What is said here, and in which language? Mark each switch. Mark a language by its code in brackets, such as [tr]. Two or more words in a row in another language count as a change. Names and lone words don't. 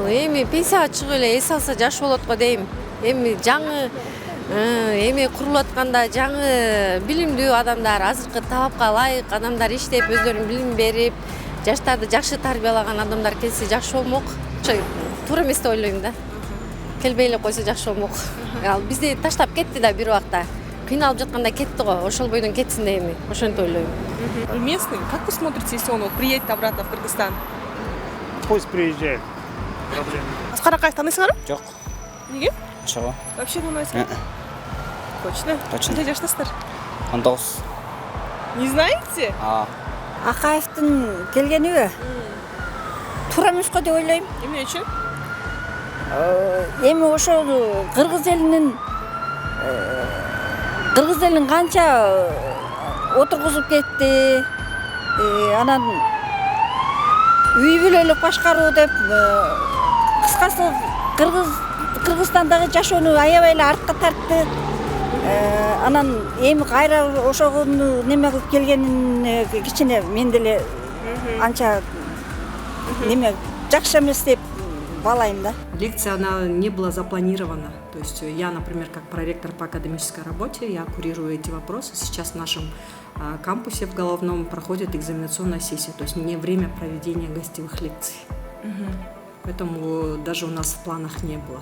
[ky] Эми пенсияга чыгып эле эс алса жаш болот го дейм. Эми жаңы курулуп атканда жаңы билимдүү адамдар, азыркы талапка ылайык адамдар иштеп, өздөрүнүн билим берип, жаштарды жакшы тарбиялаган адамдар келсе жакшы болмок. Туура эмес деп ойлойм да. Келбей эле койсо жакшы болмок. Ал бизди таштап кетти да бир убакта. Кыйналып жатканда кетти го, ошол бойдон кетсин да эми, ошентип ойлойм. [ru] Местный, как вы смотрите, если он приедет обратно в Кыргызстан? Пусть приезжает. Проблем. [ky] Аскар Акаев таанысыңарбы? Жок. Неге? [uk] Чого? [ky] Вообще тааныбайсыңар? Точно? [ru] Точно. [ky] Канча жаштасыздар? 19. [ru] Не знаете? [ky] Акаевдин келгениби? Туура эмес го деп ойлойм. Эмне үчүн? Эми ошол кыргыз элинин канча отургузуп кетти. Анан үй бүлөлүк башкаруу деп кыскасы Кыргызстандагы жашоону аябай эле артка тартты. Анан эми кайра ошону неме кылып келгенин кичине мен деле анча жакшы эмес деп балайм да. [ru] Лекция, она не была запланирована. То есть я, например, как проректор по академической работе, я курирую эти вопросы. Сейчас в нашем кампусе в Головном проходит экзаменационная сессия. То есть не время проведения гостевых лекций. Поэтому даже у нас в планах не было.